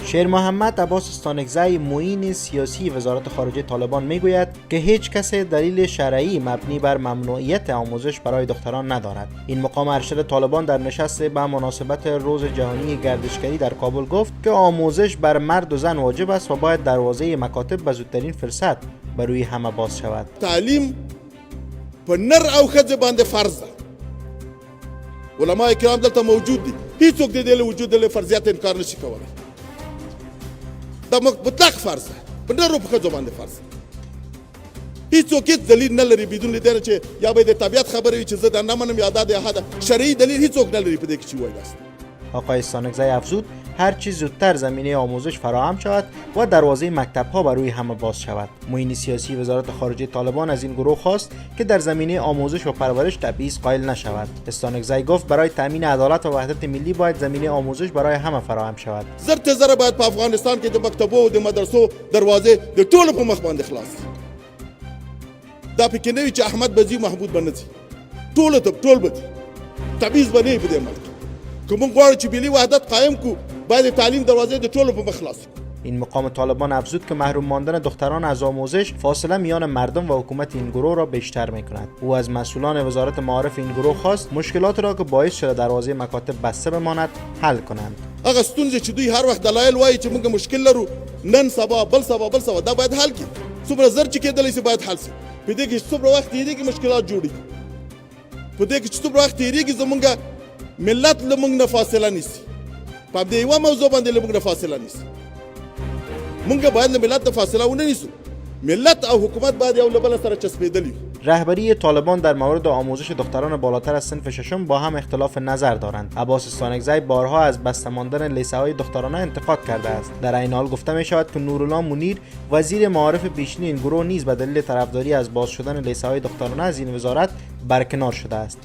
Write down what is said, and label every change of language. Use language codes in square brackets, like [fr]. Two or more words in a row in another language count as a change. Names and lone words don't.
[fa] شیر محمد عباس استانکزی معین سیاسی وزارت خارجه طالبان میگوید که هیچ کس دلیل شرعی مبنی بر ممنوعیت آموزش برای دختران ندارد. این مقام ارشد طالبان در نشست به مناسبت روز جهانی گردشگری در کابل گفت که آموزش بر مرد و زن واجب است و باید دروازه مکاتب به زودترین فرصت بر روی همه باز شود. [ps] تعلیم په نر او ښځه باندې فرض ده. علماء کرام دلته موجود دي، هیڅوک د دې له وجود له فرضیت انکار نشي کولی. دا مطلق فرض ده، په نرو په ښځو باندې فرض ده. هیڅوک هیڅ دلیل نه لري بدون له دې چې یا به د طبیعت خبره وي چې زه دا نه منم یا دا د احد شرعي دلیل هیڅوک نه لري په دې کې چې وایي است. [fa] آقای استانکزی افزود هر چیز زودتر زمینه آموزش فراهم شود و دروازه مکتب‌ها بر روی همه باز شود. معین سیاسی وزارت خارجه طالبان از این گروه خواست که در زمینه آموزش و پرورش تبعیض قائل نشود. استانکزی گفت برای تامین عدالت و وحدت ملی باید زمینه آموزش برای همه فراهم شود. [ps] زر باید په افغانستان کې د مکتبو او د مدرسو دروازې د ټولو په مخ باندې خلاص. دا پکې نه وي چې احمد بزي محمود بنځي. ټول به تبعیض به نه په دې ملک. که موږ غواړو چې ملي وحدت قایم کو باید تعلیم دروازې د ټولو په مخ خلاص. [fa] این مقام طالبان افزود که محروم ماندن دختران از آموزش فاصله میان مردم و حکومت این گروه را بیشتر میکند. او از مسئولان وزارت معارف این گروه خواست مشکلات را که باعث شده دروازه مکاتب بسته بماند حل کنند. [ps] هغه ستونزې چې دوی هر وخت دلایل وایي چې موږ مشکل لرو، نن سبا بل سبا دا باید حل کړي. څومره زر چې کېدلی شي باید حل شي. په دې کې څومره وخت تېرېږي مشکلات جوړېږي. په دې کې چې څومره وخت تېرېږي زموږ ملت له موږ نه فاصله نیسي. په دې یوه موضوع باندې له موږ نه فاصله نیسي. موږ باید له ملت نه فاصله ونه نیسو. ملت او حکومت باید یو له بل سره چسبېدلي. [fa] رهبری طالبان در مورد آموزش دختران بالاتر از صنف ششم با هم اختلاف نظر دارند. عباس استانکزی بارها از بسته ماندن لیسه‌های دخترانه انتقاد کرده است. در این حال گفته می شود که نورالله منیر وزیر معارف پیشین این گروه نیز به دلیل طرفداری از باز شدن لیسه‌های دخترانه از این وزارت برکنار شده است.